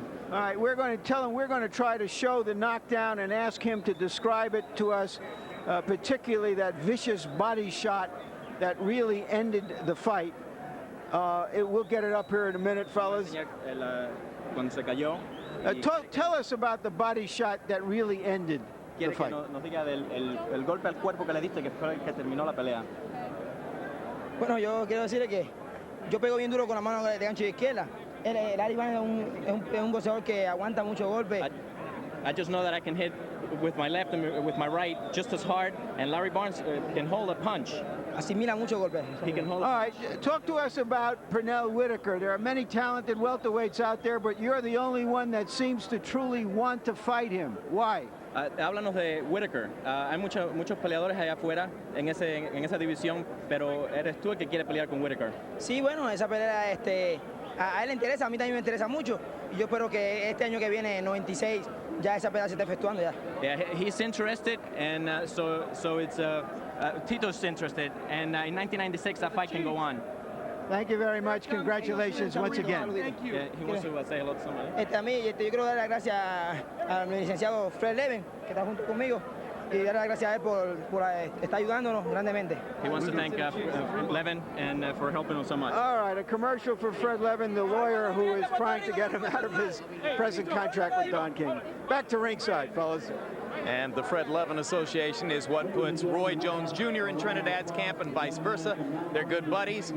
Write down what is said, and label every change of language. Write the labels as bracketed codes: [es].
[en] All right, we're going to tell him we're going to try to show the knockdown and ask him to describe it to us, particularly that vicious body shot that really ended the fight. We'll get it up here in a minute, fellas. [es] Cuando se cayó. [en] Tell us about the body shot that really ended. [es] quiere que nos diga el golpe al cuerpo que le diste, que fue el que terminó la pelea. Bueno, yo quiero decirle que yo pego bien duro con la mano de gancho de izquierda. Larry Barnes es un boxeador que aguanta mucho golpe. [en] I just know that I can hit with my left and with my right just as hard, and Larry Barnes can hold a punch. [es] Asimila mucho golpe. [en] He can hold. All right, talk to us about Pernell Whitaker. There are many talented welterweights out there, but you're the only one that seems to truly want to fight him. Why? [es] Háblanos de Whitaker. Hay muchos peleadores allá afuera en esa división, pero eres tú el que quiere pelear con Whitaker. Sí, bueno, esa pelea a él le interesa, a mí también me interesa mucho. Y yo espero que este año que viene, 96, ya esa pelea se esté efectuando ya. [en] Yeah, he's interested, and so it's Tito's interested, and in 1996 that fight can go on. Thank you very much. Congratulations once again. Thank you. Yeah, he wants to say hello to somebody. [es] Yo quiero dar las gracias a mi licenciado Fred Levin, que está junto conmigo, y dar las gracias a él por estar ayudándonos grandemente. [en] He wants to thank Levin and for helping him so much. All right, a commercial for Fred Levin, the lawyer who is trying to get him out of his present contract with Don King. Back to ringside, fellas. And the Fred Levin Association is what puts Roy Jones Jr. in Trinidad's camp and vice versa. They're good buddies.